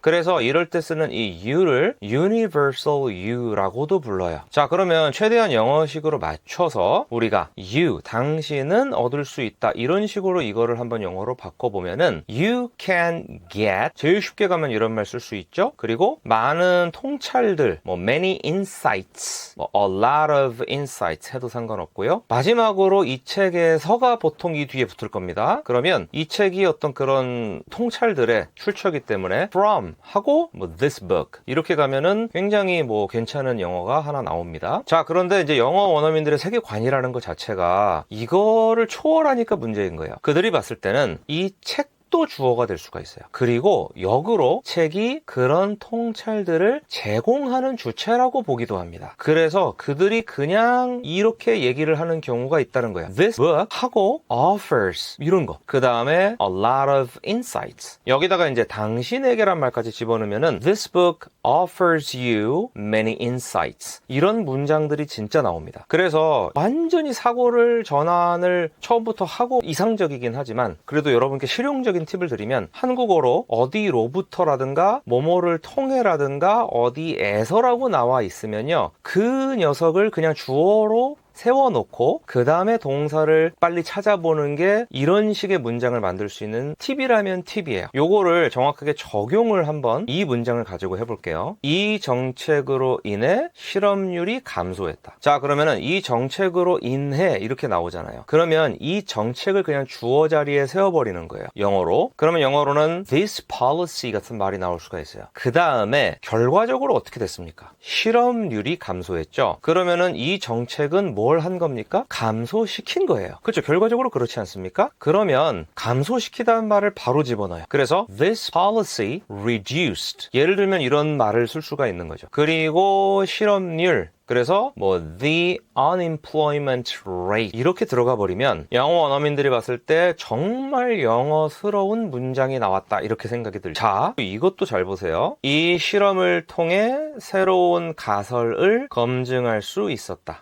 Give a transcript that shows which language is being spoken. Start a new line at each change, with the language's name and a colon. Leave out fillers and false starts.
Korean: 그래서 이럴 때 쓰는 이 you를 universal you라고도 불러요. 자, 그러면 최대한 영어식으로 맞춰서 우리가 you, 당신은 얻을 수 있다, 이런 식으로 이거를 한번 영어로 바꿔보면은
English: you can get,
Korean: 제일 쉽게 가면 이런 말 쓸 수 있죠. 그리고 많은 통찰들,
English: many insights, a lot of insights
Korean: 해도 상관없고요. 마지막으로 이 책에서가 보통 이 뒤에 붙을 겁니다. 그러면 이 책이 어떤 그런 통찰들의 출처이기 때문에 from 하고 this book 이렇게 가면은 굉장히 괜찮은 영어가 하나 나옵니다. 자, 그런데 이제 영어 원어민들의 세계관이라는 것 자체가 이거를 초월하니까 문제인 거예요. 그들이 봤을 때는 이 책 책도 주어가 될 수가 있어요. 그리고 역으로 책이 그런 통찰들을 제공하는 주체라고 보기도 합니다. 그래서 그들이 그냥 이렇게 얘기를 하는 경우가 있다는 거예요.
English: This book
Korean: 하고
English: offers
Korean: 이런 거. 그 다음에
English: a lot of insights.
Korean: 여기다가 이제 당신에게란 말까지 집어넣으면은
English: This book offers you many insights.
Korean: 이런 문장들이 진짜 나옵니다. 그래서 완전히 사고를 전환을 처음부터 하고 이상적이긴 하지만 그래도 여러분께 실용적인 팁을 드리면 한국어로 어디로부터라든가 뭐뭐를 통해라든가 어디에서라고 나와 있으면요. 그 녀석을 그냥 주어로 세워놓고 그 다음에 동사를 빨리 찾아보는 게 이런 식의 문장을 만들 수 있는 팁이라면 팁이에요. 요거를 정확하게 적용을 한번 이 문장을 가지고 해볼게요. 이 정책으로 인해 실업률이 감소했다. 자, 그러면은 이 정책으로 인해 이렇게 나오잖아요. 그러면 이 정책을 그냥 주어 자리에 세워버리는 거예요. 영어로. 그러면 영어로는 this policy 같은 말이 나올 수가 있어요. 그 다음에 결과적으로 어떻게 됐습니까? 실업률이 감소했죠. 그러면은 이 정책은 뭘 한 겁니까? 감소시킨 거예요. 그렇죠? 결과적으로 그렇지 않습니까? 그러면 감소시키다는 말을 바로 집어넣어요. 그래서
English: this policy reduced.
Korean: 예를 들면 이런 말을 쓸 수가 있는 거죠. 그리고 실업률 그래서 뭐
English: the unemployment rate
Korean: 이렇게 들어가 버리면 영어 원어민들이 봤을 때 정말 영어스러운 문장이 나왔다 이렇게 생각이 들죠. 자, 이것도 잘 보세요. 이 실험을 통해 새로운 가설을 검증할 수 있었다.